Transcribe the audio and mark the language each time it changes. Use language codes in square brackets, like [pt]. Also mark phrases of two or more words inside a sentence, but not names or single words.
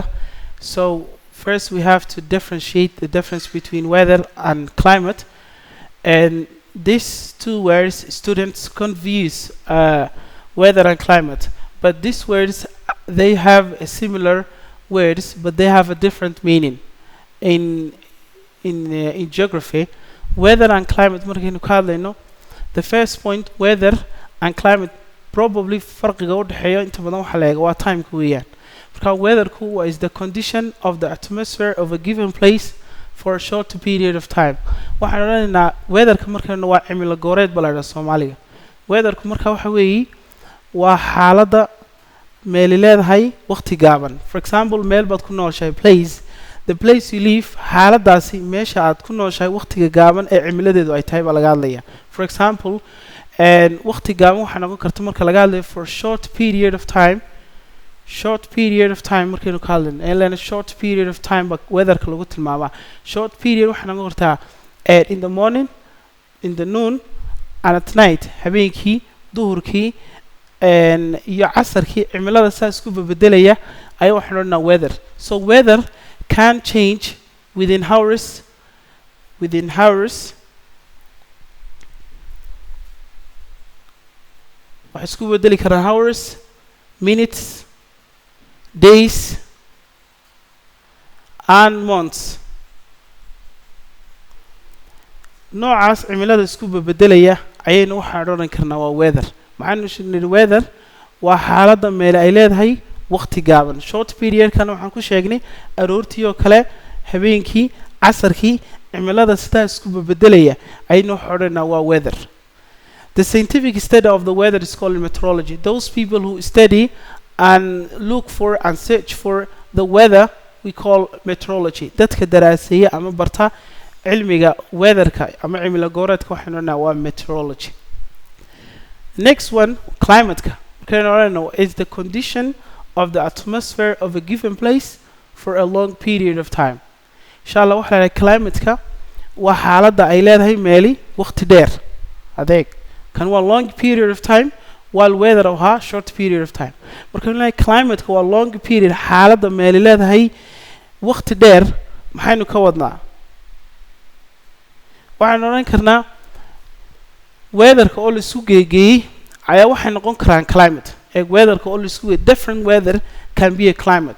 [en] So first we have to differentiate the difference between weather and climate, and these two words students confuse weather and climate, but these words they have a similar words but they have a different meaning in geography. Weather and climate [so] markaynu ka hadlayno, [en] the first point weather and climate probably [so] farqiga u dhaxeeyo inta badan waxa la eego waa time-ka weeyaan. [en] Marka weatherku is the condition of the atmosphere of a given place for a short period of time. [so] Waxaan odhanaynaa weatherka markaynu waa cimilo gooreed baa la yidhaha Soomaaliga. Weatherku marka waxa weeye waa xaaladda meel leedahay waqti gaaban. [en] For example, [so] meel baad ku nooshahay [en] place, the place you live, [so] xaaladaasi meesha aad ku nooshahay waqtiga gaaban ee cimiladeedu ay tahay baa laga hadlaya. [en] For example, [so] waqti gaaban waxaa noqon karta marka laga hadlayo [en] for short period of time. Short period of time [so] markaynu ka hadlayno ilaa [en] short period of time [so] ba weatherka lagu tilmaamaa. [en] Short period waxaa noqon kartaa in the morning, in the noon and at night, [so] habeenkii, duhurkii iyo casarkii cimilada saa isku bedelaya ayaa waxaan odhanaa weather. [en] So weather can change within hours [so] waxay isku bedeli karaan [en] hours, minutes, days and months. [so] noocaas cimilada isku bedelaya ayaynu waxaan odhan karnaa waa weather. maxaanu sheegnay weather waa xaaladda meel ay leedahay waqti gaaban. [en] Short period [so] kana waxaan ku sheegnay aroortii oo kale, habeenkii, casarkii, cimilada sidaa isku bedelaya ayaynu waxaan odhanaa waa weather. [en] The scientific study of the weather is called meteorology. Those people who study and look for and search for the weather we call meteorology. [so] dadka daraaseeya ama barta cilmiga weatherka ama cimilo gooreedka waxaan odhanaa waa meteorology. [en] Next one, climate is the condition of the atmosphere of a given place for a long period of time. [so] Inshallah waxa la climate waa xaaladda ay leedahay meeli waqti dheer. adeeg kan waa [en] long period of time [so] while weather waa [en] short period of time. [so] marka la climate waa [en] long period, [so] xaaladda meeli leedahay waqti dheer. maxaynu ka wadnaa? waxaan oran karnaa weatherka oo la isku geeyay ayaa waxay noqon karaan climate. weatherka oo la isku geeyay [en] different weather can be a climate.